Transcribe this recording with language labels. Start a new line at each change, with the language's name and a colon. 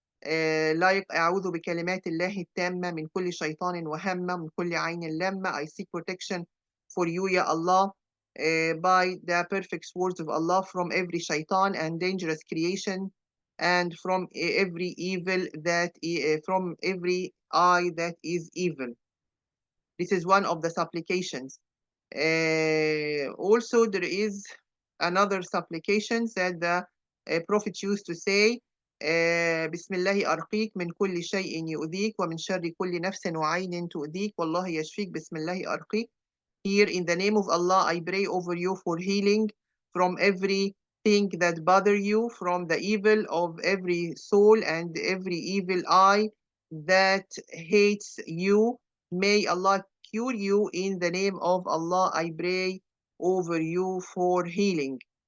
Arabic: like أعوذ بكلمات الله التامة من كل شيطان وهمة من كل عين لامة.
English: I seek protection for you, Ya Allah, by the perfect words of Allah from every shaitan and dangerous creation and from every evil that from every eye that is evil. This is one of the supplications. Also, there is another supplication that the Prophet used to say,
Arabic: بسم الله أرقيك من كل شيء يؤذيك ومن شر كل نفس وعين تؤذيك والله يشفيك بسم الله أرقيك.
English: Here, in the name of Allah, I pray over you for healing from everything that bother you, from the evil of every soul and every evil eye that hates you. May Allah cure you. In the name of Allah, I pray over you for healing.